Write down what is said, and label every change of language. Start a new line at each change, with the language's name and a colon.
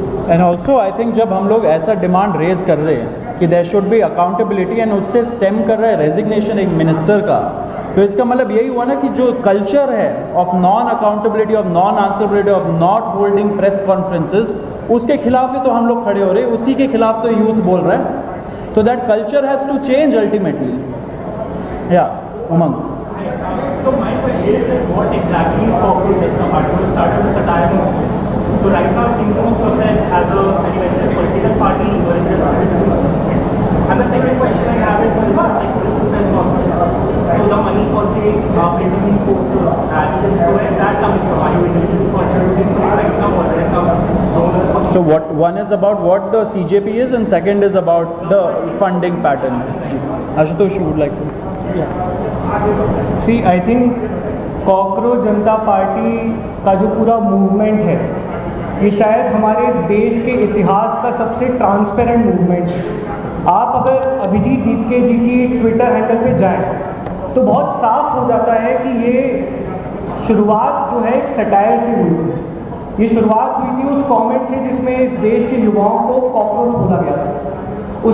Hindi: And also I think जब हम लोग ऐसा डिमांड रेज कर रहे हैं कि
English: there should be accountability
Hindi: and उससे स्टेम कर रहा है रेजिग्नेशन एक मिनिस्टर का, तो इसका मतलब यही हुआ ना कि जो कल्चर है of non accountability, of non answerability, of not holding press conferences, उसके खिलाफ ही तो हम लोग खड़े हो रहे हैं, उसी के खिलाफ तो यूथ बोल रहा है।
English: तो that culture has to change ultimately. या Umang. So my question is that what exactly is Kocroch Janata Party? We started with satire movement. So right now thinking of yourself as a political party or just a citizen movement. And the second question I have is when like press conference. So the money for say printing these posters and so where is that coming from? Are you individually contributing to it right now or there is some donor? So one is about what the CJP is and second is about the funding pattern. Ashutosh, you would like to? See I think
Hindi: cockroach Janata party का जो पूरा movement है ये शायद हमारे देश के इतिहास का सबसे ट्रांसपेरेंट मूवमेंट है। आप अगर अभिजीत दीपके जी की ट्विटर हैंडल पे जाएं तो बहुत साफ हो जाता है कि ये शुरुआत जो है एक सटायर से हुई थी। ये शुरुआत हुई थी उस कमेंट से जिसमें इस देश के युवाओं को कॉकरोच बोला गया था।